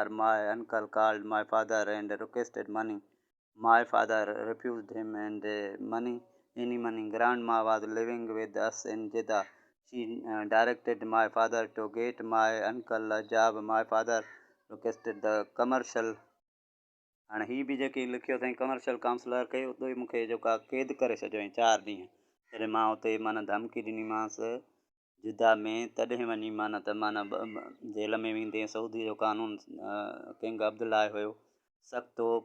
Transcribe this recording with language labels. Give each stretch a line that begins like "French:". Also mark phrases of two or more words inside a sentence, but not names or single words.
English: My uncle called my father and requested money. My father refused him, and any money. Grandma was living with us in Jeddah. She directed my father to get my uncle a job. My father requested the commercial.
Sindhi: हाणे ही बि जेकी लिखियो अथई
English: commercial counsellor
Sindhi: खे उतो ई मूंखे जेका क़ैद करे छॾियईं 4 ॾींहं। जॾहिं मां उते माना धमकी ॾिनीमांसि जुदा में, तॾहिं वञी माना त माना जेल में वेंदे। सऊदी जो कानून किंग अब्दुल्ला हुयो सख़्तु हो।